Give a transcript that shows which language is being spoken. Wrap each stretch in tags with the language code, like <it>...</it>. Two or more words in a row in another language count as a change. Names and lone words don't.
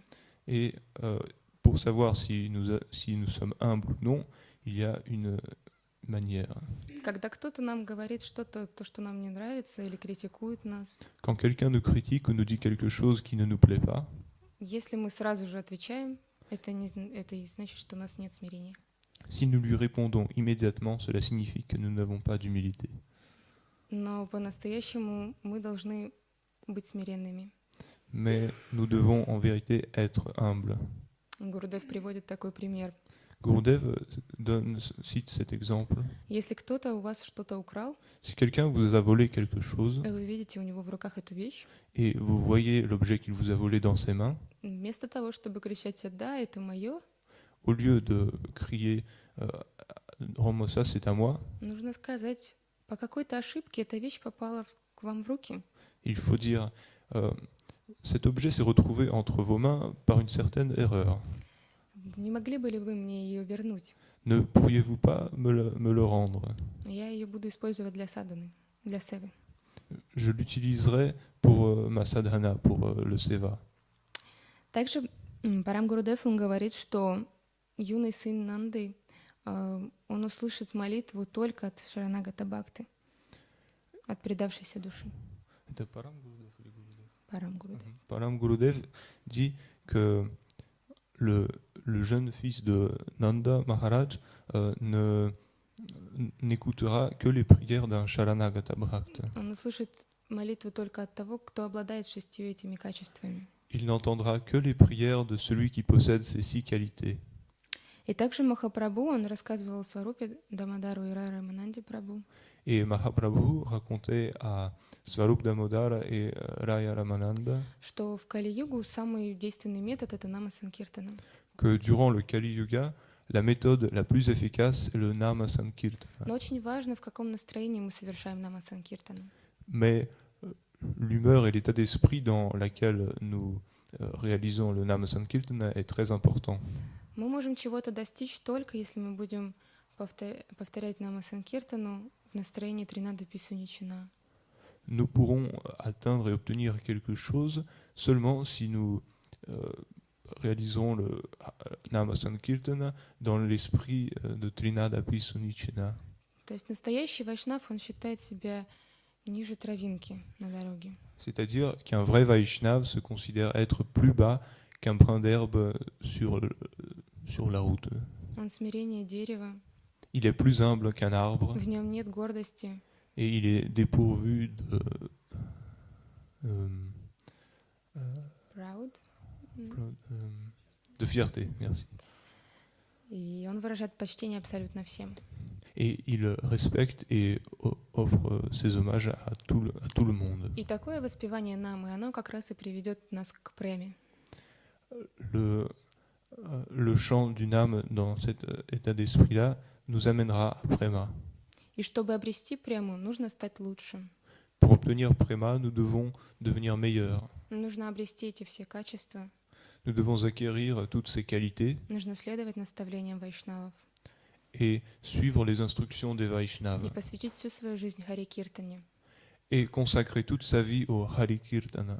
<fr>Et pour savoir si nous sommes humbles ou non, il y a une manière.</fr> <ru>Когда кто-то нам говорит что-то, то, что нам не нравится, или критикует нас,</ru> <fr>Quand quelqu'un nous critique ou nous dit quelque chose qui ne nous plaît pas,</fr> <ru>если мы сразу же отвечаем, это и значит, что у нас нет смирения.</ru> <fr>si nous lui répondons immédiatement, cela signifie que nous n'avons pas d'humilité.</fr> <ru>Но по-настоящему мы должны быть смиренными.</ru> <fr>Mais nous devons en vérité être humbles.</fr> <ru>Гурудев приводит такой пример.</ru> <fr>Gurudev cite cet exemple.</fr> <ru>Если кто-то у вас что-то украл,</ru> <fr>Si quelqu'un vous a volé quelque chose</fr> <ru>и вы видите у него в руках эту вещь,</ru> <fr>et vous voyez l'objet qu'il vous a volé dans ses mains,</fr> <ru>вместо того, чтобы кричать «да, это мое»,</ru> <fr>au lieu de crier «Rends-moi ça, c'est à moi»,</fr> <ru>нужно сказать, по какой-то ошибке эта вещь попала к вам в руки.</ru> <fr>il faut dire cet objet s'est retrouvé entre vos mains par une certaine erreur.</fr> <ru>Не могли бы ли вы мне ее вернуть?</ru> <fr>Ne pourriez-vous pas me le rendre?</fr> <ru>Я ее буду использовать для садханы, для севы.</ru> <fr>Je l'utiliserai pour ma sadhana, pour le seva.</fr> <ru>Также Парам Гурудев, он говорит, что юный сын Нанды, он услышит молитву только от Шаранагата Бхакты, от предавшейся души. Это Парам Gurudev или Gurudev? Парам Гурудев.</ru> <fr>Param Gurudev dit que le jeune fils de Nanda Maharaj ne n'écoutera que les prières d'un Sharanagata Bhakta.</fr> <ru>Он услышит молитву только от того, кто обладает 6 этими качествами.</ru> <fr>Il n'entendra que les prières de celui qui possède ces 6 qualités.</fr> <ru>И также Махапрабху, он рассказывал Сварупе Дамодару и Рамананде Прабху,</ru> <fr>Et Mahaprabhu racontait à Swarup Damodara et Raya Ramananda</fr> <ru>что в Кали-югу самый действенный метод — это Нама Санкиртана.</ru> <fr>que durant le Kali Yuga, la méthode la plus efficace est le Nama Sankirtana.</fr> <ru>Но очень важно, в каком настроении мы совершаем Нама Санкиртана.</ru> <fr>Mais l'humeur et l'état d'esprit dans lequel nous réalisons le Nama Sankirtana est très important.</fr> <ru>Мы можем чего-то достичь только, если мы будем повторять Нама Санкиртану в настроении Тринада Писуничина.</ru> <fr>Nous pourrons atteindre et obtenir quelque chose seulement si nous réaliserons le Nama Sankirtana dans l'esprit de Trinada Pisunichina.</fr> <ru>То есть настоящий вайшнав, он считает себя ниже травинки на дороге.</ru> <fr>C'est-à-dire qu'un vrai Vaishnav se considère être plus bas qu'un brin d'herbe sur la route.</fr> <ru>Он смирение дерева,</ru> <fr>Il est plus humble qu'un arbre в нем нет гордости, et il est dépourvu proud, de fierté. Merci.</fr> <ru>и он выражает почтение абсолютно всем.</ru> <fr>Et il respecte et offre ses hommages à tout le monde.</fr> <ru>И такое воспевание намы, оно как раз и приведет нас к преме.</ru> <fr>Le chant d'une âme dans cet état d'esprit-là nous amènera à Prema.</fr> <ru>И чтобы обрести прему, нужно стать лучшим.</ru> <fr>Pour obtenir Prema, nous devons devenir meilleurs.</fr> <ru>Нужно обрести эти все качества.</ru> <fr>Nous devons acquérir toutes ces qualités</fr> <ru>Нужно следовать наставлениям вайшнавов</ru> <fr>et suivre les instructions des</fr> <ru>и</ru> <fr>Vaishnavas</fr> <ru>посвятить всю свою жизнь Хари Киртане,</ru> <fr>et consacrer toute sa vie au Hari Kirtana,</fr>